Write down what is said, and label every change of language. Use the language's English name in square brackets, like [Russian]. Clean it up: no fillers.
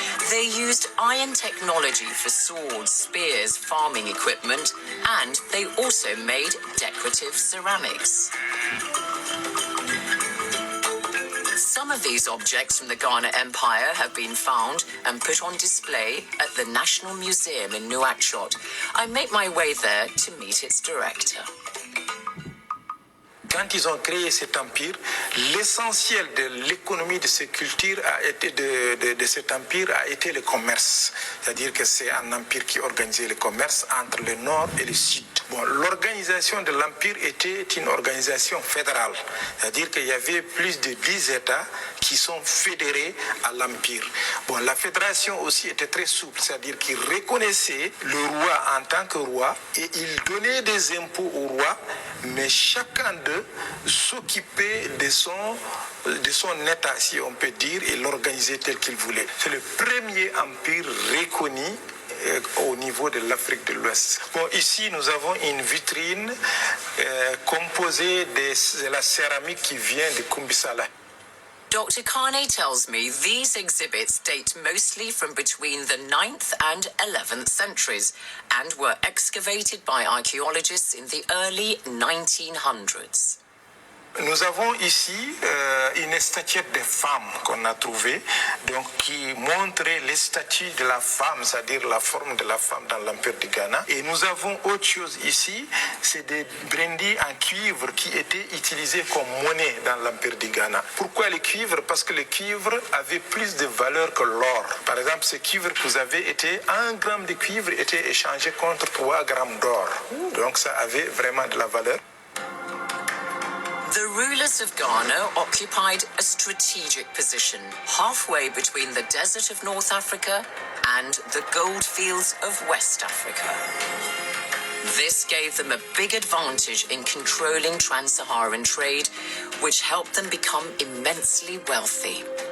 [English] They used iron technology for swords, spears, farming equipment, and they also made decorative ceramics. Some of these objects from the Ghana Empire have been found and put on display at the National Museum in Nouakchott. I make my way there to meet its director. [French] Quand ils ont créé cet empire, l'essentiel de l'économie de cette culture de cet empire a été le commerce. C'est-à-dire que c'est un empire qui organisait le commerce entre le nord et le sud. Bon, l'organisation de l'empire était une organisation fédérale. C'est-à-dire qu'il y avait plus de 10 États qui sont fédérés à l'empire. Bon, la fédération aussi était très souple, c'est-à-dire qu'il reconnaissait le roi en tant que roi et il donnait des impôts au roi, mais chacun d'eux s'occupait de son état, si on peut dire, et l'organisait tel qu'il voulait. C'est le premier empire reconnu au niveau de l'Afrique de l'Ouest. Bon, ici, nous avons une vitrine composée de la céramique qui vient de Kumbisala. [English] Dr. Kane tells me these exhibits date mostly from between the 9th and 11th centuries and were excavated by archaeologists in the early 1900s. [French] Nous avons ici une statuette de femme qu'on a trouvée, donc qui montrait les statues de la femme, c'est-à-dire la forme de la femme dans l'Empire du Ghana. Et nous avons autre chose ici, c'est des brindilles en cuivre qui étaient utilisées comme monnaie dans l'Empire du Ghana. Pourquoi le cuivre? Parce que le cuivre avait plus de valeur que l'or. Par exemple, ce cuivre que vous avez été, 1 gramme de cuivre était échangé contre 3 grammes d'or. Donc ça avait vraiment de la valeur. [English] The rulers of Ghana occupied a strategic position halfway between the desert of North Africa and the gold fields of West Africa. This gave them a big advantage in controlling trans-Saharan trade, which helped them become immensely wealthy.